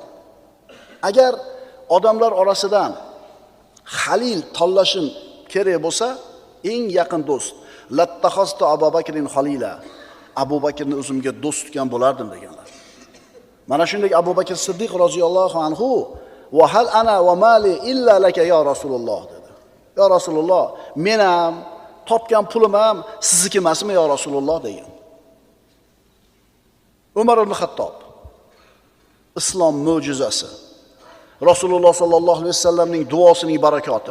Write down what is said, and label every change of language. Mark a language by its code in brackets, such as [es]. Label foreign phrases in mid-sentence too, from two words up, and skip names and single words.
[uz] Agar odamlar orasidan Halil tanlashim kerak bo'lsa, eng yaqin do'st [ar] لاتخذت أبا بكر خليلا. [uz] Abu Bakrni o'zimga do'st tutgan bo'lardim deganlar. Mana shunday Abu Bakr Siddiq [ar] رضي الله عنه وهل أنا ومالي إلا لك يا رسول الله [uz] dedi. [ar] يا رسول الله, [uz] men ham topgan pulim ham sizniki emasmi [ar] يا رسول الله [uz] degan. Umar ibn Xattob islom mo'jizasi. Rasululloh [ar] صلى الله عليه وسلم [uz] duosining barakoti.